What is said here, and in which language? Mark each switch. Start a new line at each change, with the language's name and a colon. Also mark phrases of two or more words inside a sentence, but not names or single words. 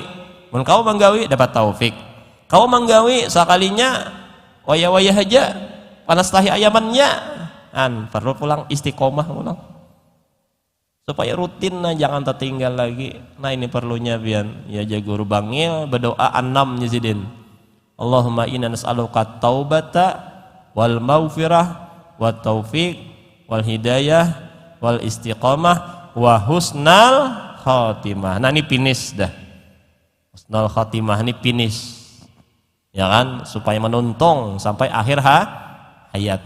Banjar: Mun kau menggawi dapat taufik. Kau menggawi sekalinya waya-waya aja panas tahi ayamannya. Perlu pulang istiqomah pulang. Supaya rutin nah jangan tertinggal lagi. Nah ini perlunya pian. Ya guru bangil berdoa 6 nyizidin.
Arabic: اللهم إنا نسألك التوبة والمغفرة والتوفيق والهداية والاستقامة وحسن الخاتمة.
Banjar: Nah ini finish dah.
Arabic: حسن الخاتمة
Banjar: ini finish. Ya kan, supaya menuntung sampai akhir hayat.